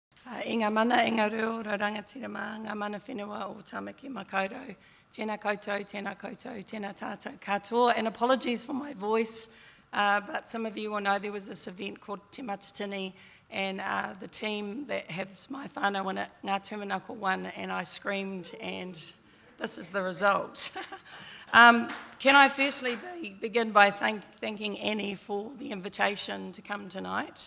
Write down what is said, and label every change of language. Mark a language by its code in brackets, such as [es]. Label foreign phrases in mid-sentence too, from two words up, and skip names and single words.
[mi] I ngā mana, e ngā reo, ra rangatirama, ngā mana whenua o Tamaki Makaurau. Tēnā koutou, tēnā koutou, tēnā tātou katoa. [en] And apologies for my voice, but some of you will know there was this event called Te Matatini, and the team that has my whānau in it, Ngā Tūmanako won, and I screamed, and this is the result. Can I firstly begin by thanking Annie for the invitation to come tonight.